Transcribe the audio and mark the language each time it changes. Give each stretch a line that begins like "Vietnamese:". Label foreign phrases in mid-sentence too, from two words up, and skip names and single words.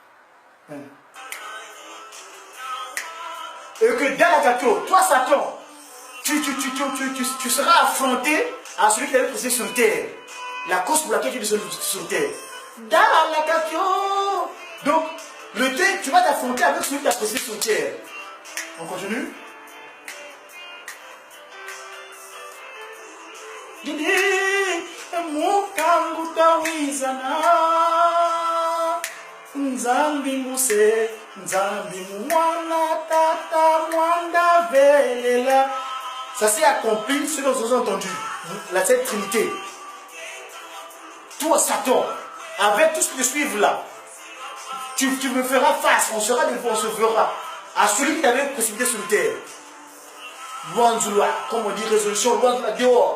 French: Et que Dalakakio, toi Satan, tu seras affronté à celui qui est pressé sur terre. La cause pour laquelle tu es sur terre. Dalakakio. Donc, tu vas t'affronter avec celui qui a pressé sur terre. On continue.
Kongo: Didi, mukangu tawizana, nzambi muse, nzambi mwana tata mwanda velela.
French: Ça s'est accompli, ce que nous avons entendu, la Sainte Trinité. Toi, Satan, avec tout ce qui te suit là, tu me feras face, on sera devant, on se verra à celui qui t'avait précipité sur terre. Loanzula, comme on dit, résolution, Loanzula, dehors.